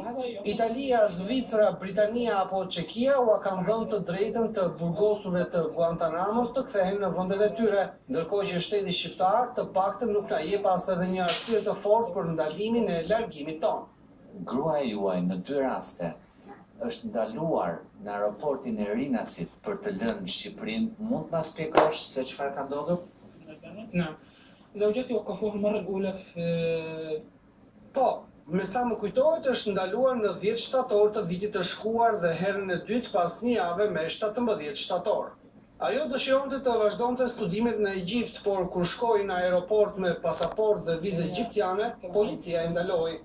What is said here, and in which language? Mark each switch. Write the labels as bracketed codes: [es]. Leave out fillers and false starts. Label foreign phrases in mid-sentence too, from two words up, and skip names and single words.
[sq] Italia, Zvicra, Britania apo Çekia ua kanë dhënë të drejtën të burgosurve të Guantanamos të kthehen në vendet e tyre, ndërkohë që shteti shqiptar të paktën nuk na jep as edhe një arsye të fortë për ndalimin e largimit tonë. Gruaja juaj në 2 raste është ndaluar në aeroportin e Rinasit për të lënë Shqipërinë. Mund të na shpjegosh se çfarë ka ndodhur? [ar] نعم. زوجتي وقفوها المرة الأولى في. [sq] Po, me sa më kujtohet është ndaluar në 10 shtator të vitit të shkuar dhe herën e dytë pas një jave me 17 shtator. Ajo dëshironte të vazhdonte studimet në Egjipt, por kur shkoi në aeroport me pasaportë dhe vizë egjiptiane, policia e ndaloi.